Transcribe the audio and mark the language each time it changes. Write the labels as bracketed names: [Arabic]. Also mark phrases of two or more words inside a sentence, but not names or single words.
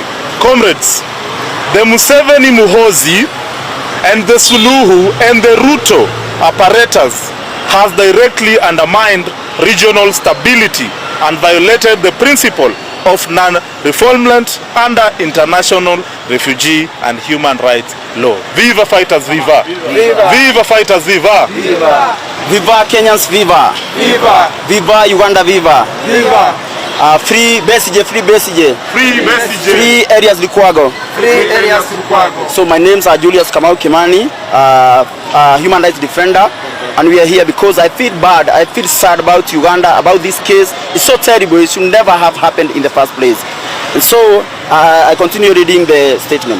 [English] Comrades, the Museveni-Muhoozi and the Suluhu and the Ruto apparatus has directly undermined regional stability and violated the principle of non-refoulement under international refugee and human rights law. Viva fighters, viva! Viva! Viva fighters, viva! Viva! Viva Kenyans, viva! Viva! Viva Uganda, viva! Viva! Free Besigye, free Besigye! Free Besigye! Free areas Lukwago! Free areas Lukwago! So my names are Julius Kamau Kimani, human rights defender, and we are here because I feel bad, I feel sad about Uganda, about this case. It's so terrible, it should never have happened in the first place. And so I continue reading the statement.